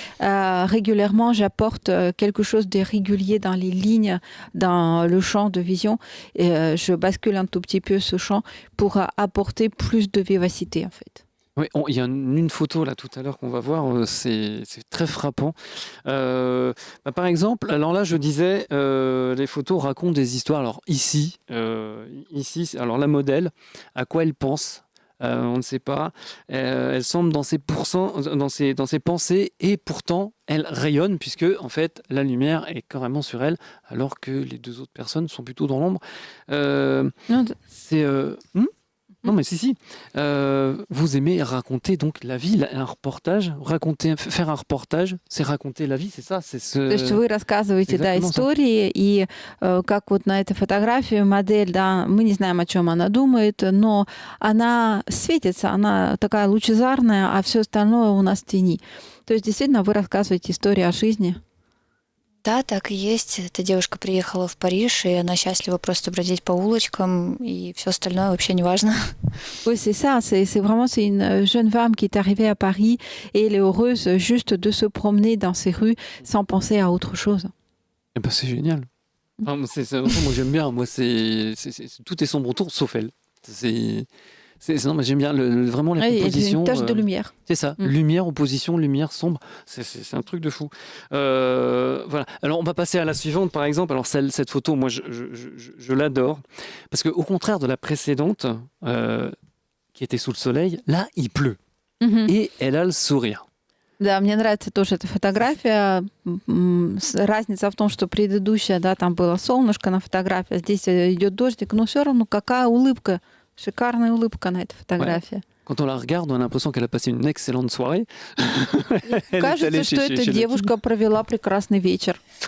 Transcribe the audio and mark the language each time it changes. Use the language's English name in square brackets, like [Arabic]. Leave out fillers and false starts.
[French] Régulièrement, j'apporte quelque chose de régulier dans les lignes, dans le champ de vision. Et je bascule un tout petit peu ce champ pour apporter plus de vivacité, en fait. Oui, il y a une photo là tout à l'heure qu'on va voir, c'est très frappant. Par exemple, alors là je disais, les photos racontent des histoires. Alors ici, alors la modèle, à quoi elle pense, on ne sait pas. Elle semble dans ses pensées et pourtant elle rayonne puisque en fait la lumière est carrément sur elle alors que les deux autres personnes sont plutôt dans l'ombre. C'est non, mais si. Vous aimez raconter donc la vie, un reportage, faire un reportage, c'est raconter la vie, c'est ça, c'est ce. [Russian] То есть вы рассказываете, да, истории, и как вот на этой фотографии модель, да, мы не знаем, о чем она думает, но она светится, она такая лучезарная, а все остальное у нас в тени. То есть действительно вы рассказываете историю о жизни. Да, так и есть. Эта девушка приехала в Париж, и она счастлива просто бродить по улочкам, и все остальное вообще не важно. [French] Oui, c'est ça. C'est vraiment une jeune femme qui est arrivée à Paris et elle est heureuse juste de se promener dans ces rues sans penser à autre chose. Eh ben, c'est génial. Enfin, moi j'aime bien. Moi tout est sombre autour sauf elle. Non, mais j'aime bien vraiment les compositions. Une tache de lumière. C'est ça, lumière, opposition, lumière, sombre. C'est un truc de fou. Voilà. Alors, on va passer à la suivante, par exemple. Alors, cette photo, moi, je l'adore. Parce qu'au contraire de la précédente, qui était sous le soleil, là, il pleut. Et elle a le sourire. [Russian] Да, мне нравится тоже эта фотография. Разница в том, что предыдущая, да, там было солнышко на фотографии, а здесь идет дождик, но все равно какая улыбка. Шикарная улыбка на этой фотографии. [French] Ouais. Quand on la regarde, on a l'impression qu'elle a passé une excellente soirée. [Russian] Кажется, что эта девушка провела прекрасный вечер.